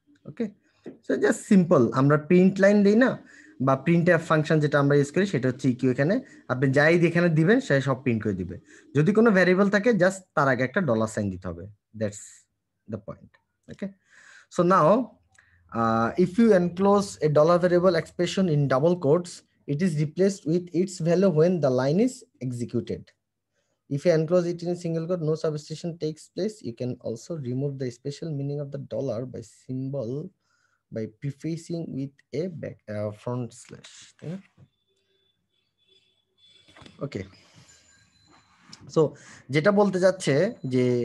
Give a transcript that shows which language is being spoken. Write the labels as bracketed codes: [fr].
[bn] ওকে, so just simple, আমরা print line দেই না, বা প্রিন্টএফ ফাংশন যেটা আমরা ইউজ করি সেটা হচ্ছে ইকিউ, এখানে আপনি যাই এখানে দিবেন সে সব প্রিন্ট করে দিবে। যদি কোনো ভ্যারিয়েবল থাকে জাস্ট তার আগে একটা ডলার সাইন দিতে হবে, [en] That's the point. Okay, so now if you enclose a dollar variable expression in double quotes, it is replaced with its value when the line is executed. If you enclose it in a single quote, no substitution takes place. You can also remove the special meaning of the dollar by symbol by prefacing with a front slash. [bn] Okay, so যেটা বলতে যাচ্ছে যে